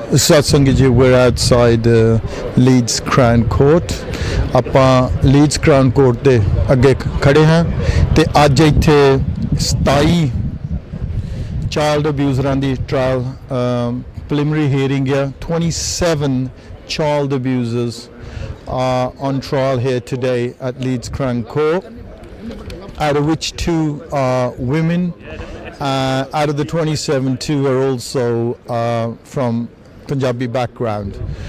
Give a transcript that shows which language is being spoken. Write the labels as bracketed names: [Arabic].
[English] Satsang ji, we're outside Leeds Crown Court. [Punjabi] ਆਪਾਂ leads crown court ਦੇ ਅੱਗੇ ਖੜੇ ਹਾਂ ਤੇ ਅੱਜ ਇੱਥੇ 27 child ਅਬਿਊਜ਼ਰਾਂ ਦੀ trial [English] preliminary hearing here. 27 child abusers are on trial here today at Leeds Crown Court, out of which 2 are women. Out of the 27, 2 are also from Punjabi background.